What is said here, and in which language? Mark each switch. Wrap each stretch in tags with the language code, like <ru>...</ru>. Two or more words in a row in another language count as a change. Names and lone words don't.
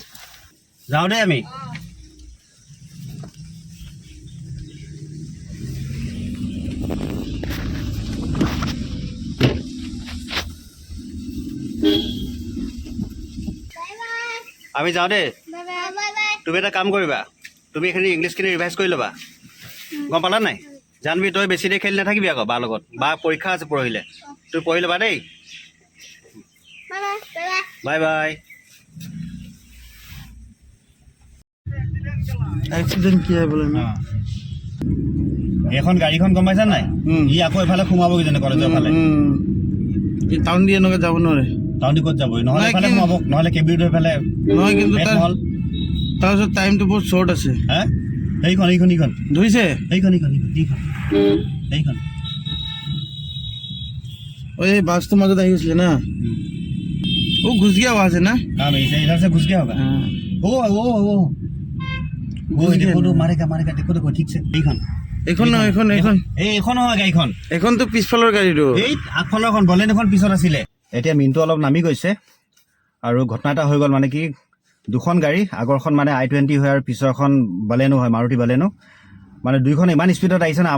<as>যাওঁ দেই আমি। আমি যাওঁ দেই। তুমি এটা কাম কৰিবা, তুমি এইখিনি ইংলিছখিনি ৰিভাইজ কৰি ল'বা, গম পালা নাই? জানবি তই বেছি দেৰি খেলি নাথাকিবি আকৌ বাৰ লগত, বা পৰীক্ষা আছে পৰহিলে, তুমি পঢ়ি ল'বা দেই। বাই বাই।</as> <hi>एक्सीडेंट किया है बोले ना।</hi> <as>এইখন গাড়ীখন গম পাইছা নাই ই আকৌ এফালে সোমাব কিজানি কলেজৰ ফালে টাউন দি এনেকৈ যাব নোৱাৰে টাউন দি ক'ত যাব নহ'লে এফালে সোমাব নহ'লে কেবিটো এফালে নহয় কিন্তু নহ'ল তাৰপিছত টাইমটো বহুত শ্বৰ্ট আছে হা এইখন ধৰিছে এইখন এই বাছটো মাজত আহি গৈছিলে না</as> <hi>वो घुस गया वहां से ना हाँ भाई इधर से घुस गया होगा वो देखो तो मारेगा देखो ठीक से</hi> <as>এইখন হয় গাড়ীখন এইখনতো পিছফালৰ গাড়ীটো এই আগফালৰখন বলেনোখন পিছত আছিলে এতিয়া মিনটো অলপ নামি গৈছে আৰু ঘটনা এটা হৈ গ'ল মানে কি দুখন গাড়ী আগৰখন মানে I-20 হয় আৰু পিছৰখন বলেনো হয় মাৰুতি বলেনো মানে দুইখন ইমান স্পীডত আহিছে না</as>